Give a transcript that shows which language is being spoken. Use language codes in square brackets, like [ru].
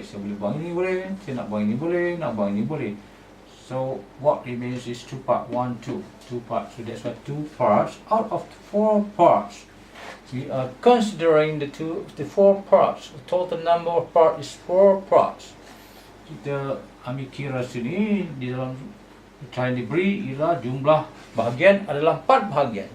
[ms] Saya boleh buang ini boleh. Saya nak buang ini boleh. Nak buang ini boleh. [en] So what remains is 2 parts. 1, 2. 2 parts. So that's why 2 parts out of 4 parts. We are considering the 4 parts. The total number of parts is 4 parts. [ms] Kita ambil kira sini di dalam cara yang diberi ialah jumlah bahagian adalah 4 bahagian.